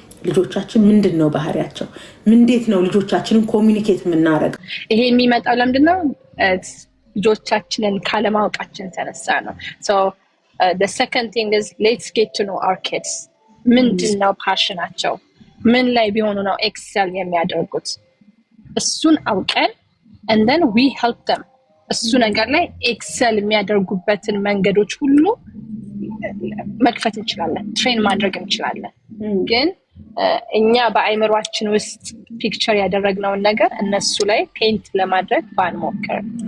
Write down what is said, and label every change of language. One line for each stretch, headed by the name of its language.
Amharic: ልጆቻችን ምንድነው ባህሪያቸው? እንዴት ነው ልጆቻችንን ኮሚኒኬት የምናደርገው? ይሄ የሚመጣው ለምንድነው? ልጆቻችንን ካለማወቃችን ተነሳ ነው።
English: so the second thing is let's get to know our kids.
Amharic: ምንድነው ፓሽናቸው? ምን ላይ ቢሆኑ ነው ኤክሰል የሚያደርጉት? እሱን አውቀን
English: and then we help them
Amharic: እሱ ነገር ላይ ኤክሰል የሚያደርጉበትን መንገዶች ሁሉ መክፈት እንችላለን፣ ትሬን ማድረግ እንችላለን። ግን እኛ በአይምሯችን ውስጥ ፒክቸር ያደረግነውን ነገር እነሱ ላይ ፔንት ለማድረግ ባንሞክር።